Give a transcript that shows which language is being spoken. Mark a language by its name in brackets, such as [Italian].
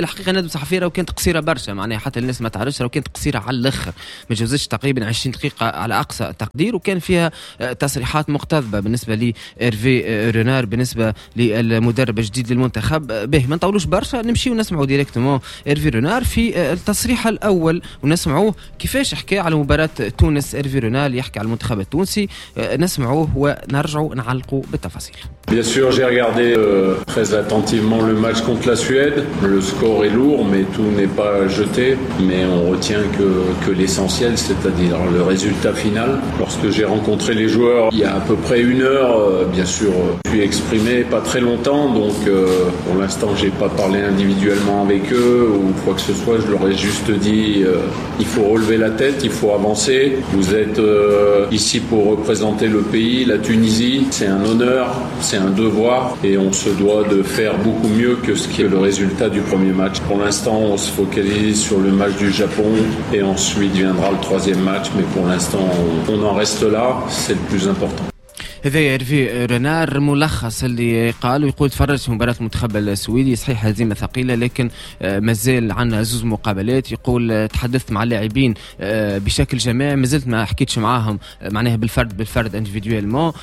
[Arabic] الحقيقه ندوه صحفيه وكانت قصيره برشا، معناها حتى الناس ما تعرفش، وكانت قصيره على الاخر، ما جوزتش تقريبا 20 دقيقه على اقصى التقدير، وكان فيها تصريحات مقتضبه بالنسبه لايرفي رونار بالنسبه للمدرب الجديد للمنتخب. به ما نطولوش برشا، نمشيو نسمعوا ديريكتومون ايرفي رونار في التصريح الاول، ونسمعوه كيفاش حكى على مباراه تونس. ايرفي رونار يحكي على المنتخب التونسي، نسمعوه ونرجعوا نعلقوا بالتفاصيل. [French] Bien sûr, j'ai regardé très attentivement le match contre la Suède. Le score est lourd, mais tout n'est pas jeté. Mais on retient que l'essentiel, c'est-à-dire le résultat final. Lorsque j'ai rencontré les joueurs il y a à peu près une heure, bien sûr, je suis exprimé pas très longtemps. Donc, pour l'instant, j'ai pas parlé individuellement avec eux ou quoi que ce soit. Je leur ai juste dit, il faut relever la tête, il faut avancer. Vous êtes ici pour représenter le pays, la Tunisie. C'est un honneur. C'est un devoir et on se doit de faire beaucoup mieux que ce qui est le résultat du premier match. Pour l'instant, on se focalise sur le match du Japon et ensuite viendra le troisième match. Mais pour l'instant, on en reste là. C'est le plus important. [Arabic] هذا يعرفي رونار ملخص اللي قال، ويقول تفرج في مباراة المنتخب السويدي، صحيح هزيمة ثقيلة لكن مازال عنا زوز مقابلات. يقول تحدثت مع اللاعبين بشكل جماعي، مازلت ما حكيتش معاهم معناها بالفرد [French] انديفيدويل مو.